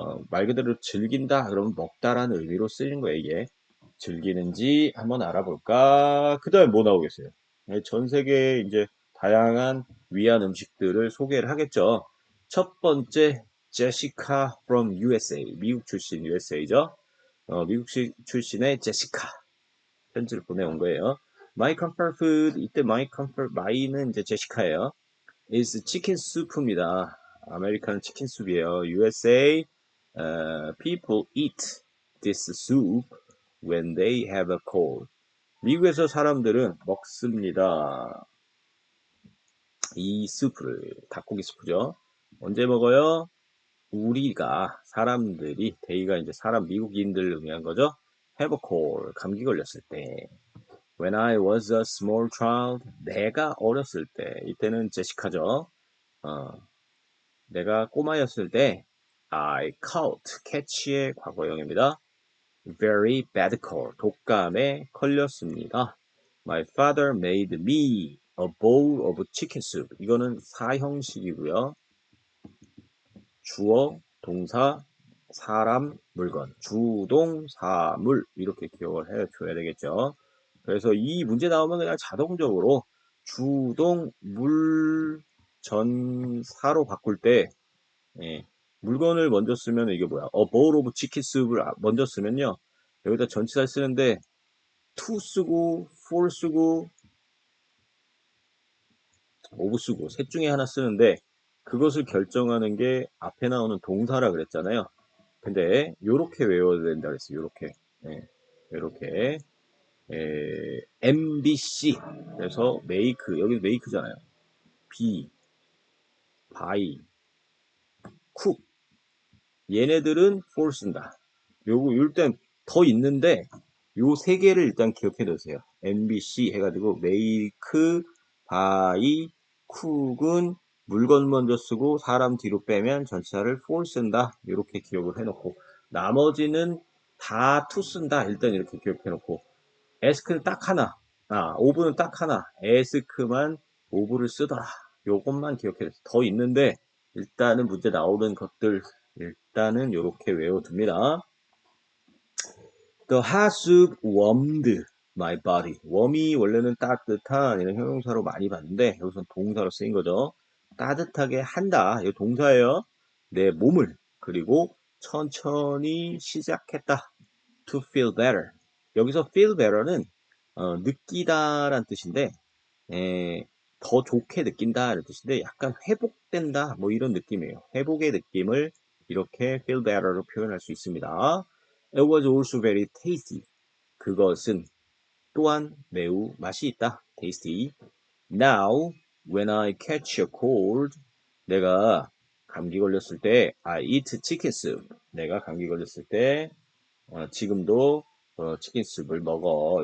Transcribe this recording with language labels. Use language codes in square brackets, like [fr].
[ko] 말 그대로 즐긴다 그러면 먹다라는 의미로 쓰이는 거예요 이게 즐기는지 한번 알아볼까 그 다음에 뭐 나오겠어요 전 세계에 이제 다양한 위한 음식들을 소개를 하겠죠 첫 번째 제시카 [en] from USA [ko] 미국 출신 USA죠 미국 출신의 제시카 편지를 보내온 거예요. [en] My comfort food [ko] 이때 my는 이제 제시카예요. [en] is chicken soup입니다. [ko] 아메리칸 치킨 수프이에요. [en] USA people eat this soup when they have a cold. [ko] 미국에서 사람들은 먹습니다. 이 수프를 닭고기 수프죠. 언제 먹어요? 우리가 사람들이 데이가 이제 사람 미국인들을 의미한 거죠. [en] have a cold [ko] 감기 걸렸을 때 [en] when I was a small child [ko] 내가 어렸을 때 이때는 제시카죠. 내가 꼬마였을 때 [en] I caught [ko] catch의 과거형입니다. [en] very bad cold [ko] 독감에 걸렸습니다. [en] My father made me a bowl of chicken soup [ko] 이거는 사형식이고요. 주어, 동사, 사람, 물건, 주동, 사물 이렇게 기억을 해줘야 되겠죠. 그래서 이 문제 나오면 그냥 자동적으로 주동, 물, 전, 사로 바꿀 때 예, 물건을 먼저 쓰면 이게 뭐야? [en] A bowl of chicken soup을 먼저 쓰면요. [ko] 여기다 전치사 쓰는데 to 쓰고 for 쓰고 of 쓰고 셋 중에 하나 쓰는데 그것을 결정하는 게 앞에 나오는 동사라 그랬잖아요. 근데 요렇게 외워야 된다 그랬어요. 요렇게. 예, 요렇게. MBC. 그래서 make 여기 make잖아요. [en] B, buy, cook. [ko] 얘네들은 for 쓴다. 일단 더 있는데 요 세 개를 일단 기억해 두세요. MBC 해가지고 [en] make, buy, cook [ko] 은 물건 먼저 쓰고 사람 뒤로 빼면 전치사를 for 쓴다. 이렇게 기억을 해놓고 나머지는 다 to 쓴다. 일단 이렇게 기억해 놓고 ask는 딱 하나, ove는 딱 하나, ask만 ove를 쓰더라. 요것만 기억해 두세요. 더 있는데 일단은 문제 나오는 것들 일단은 이렇게 외워둡니다. [en] The hot soup warmed my body. [ko] 웜이 원래는 따뜻한 이런 형용사로 많이 봤는데 여기서 동사로 쓰인 거죠. 따뜻하게 한다. 이 동사예요. 내 몸을 그리고 천천히 시작했다. [en] To feel better. [ko] 여기서 feel better는 느끼다란 뜻인데 더 좋게 느낀다는 뜻인데 약간 회복된다 뭐 이런 느낌이에요. 회복의 느낌을 이렇게 feel better로 표현할 수 있습니다. [en] It was also very tasty. [ko] 그것은 또한 매우 맛이 있다. [en] tasty. Now, when I catch a cold, [ko] 내가 감기 걸렸을 때 [en] I eat chicken soup. [ko] 내가 감기 걸렸을 때 지금도 치킨 스프를 먹어.